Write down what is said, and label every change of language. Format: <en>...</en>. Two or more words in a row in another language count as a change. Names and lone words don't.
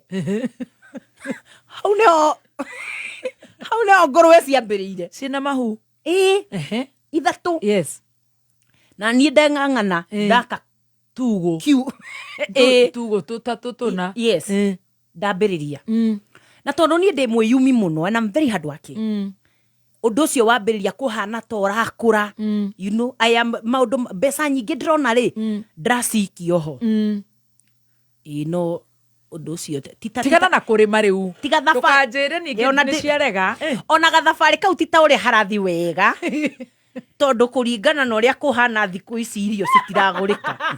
<ki>Hau nĩho ngũrwe ciambĩrĩire. Ciĩna mahu? Ithatũ.</ki> <en>Yes.</en> <ki>Na niĩ ndeng'ang'ana ndaka tugo. Tugo tũtatũ tũna. Yes. Ndambĩrĩria. Na tondũ niĩ ndĩ mwĩyumi mũno</ki> <en>and I'm very hardworking.</en> <ki>Ũndũ ũcio wambĩrĩria kũhana ta ũrakũra.</ki> <en>You know,</en> <ki>maũndũ mbeca nyingĩ ndĩrona rĩ ndĩracikio ho. No ũndũ ũcio tigana na kũrĩma rĩu. Tiga thabarĩ. Ndũkanjĩre ningĩ nĩ ciarega. Ona gathabarĩ kau ti ta ũrĩa harathi wega. Tondũ kũringana na ũrĩa kũhana thikũ ici irio citiragũrĩka.</ki>